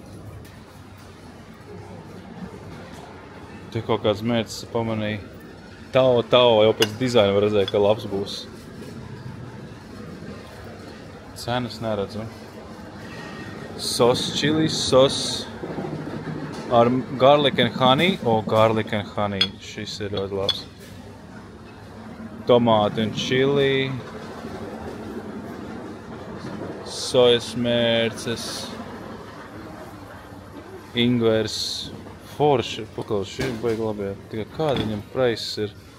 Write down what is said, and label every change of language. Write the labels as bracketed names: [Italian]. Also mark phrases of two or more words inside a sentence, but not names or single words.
[Latvian] Te kaut kāds mērķis pamanīja. Tao, jau pēc dizaina var redzēt, ka labs būs. Cenas neredzu. Sos, chilis, sos ar [English] garlic and honey. Garlic and honey. [Latvian] Šis ir ļoti labs. Tomāti un čili. Sojas mērces. Ingvers. Forši. Pakaus, šī ir baigi labi. Tikai kāda viņam prices ir?